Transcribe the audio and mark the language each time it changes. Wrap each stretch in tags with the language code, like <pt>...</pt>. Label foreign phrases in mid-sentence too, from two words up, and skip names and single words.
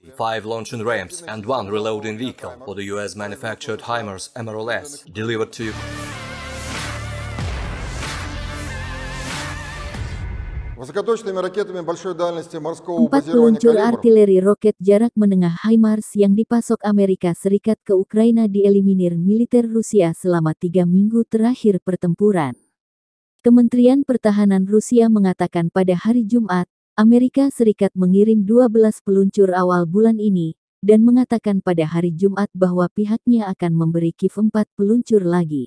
<en>5 launching ramps, and 1 reloading vehicle for the US-manufactured HIMARS MRLS delivered to</en> <ru>Высокоточными ракетами большой дальности морского 4 базирования</ru> <id>peluncur</id> <ru>«Калибр»</ru> <id>artileri roket jarak menengah HIMARS yang dipasok Amerika Serikat ke Ukraina dieliminir militer Rusia selama 3 minggu terakhir pertempuran. Kementerian Pertahanan Rusia mengatakan pada hari Jumat, Amerika Serikat mengirim 12 peluncur awal bulan ini, dan mengatakan pada hari Jumat bahwa pihaknya akan memberi Kiev 4 peluncur lagi.</id>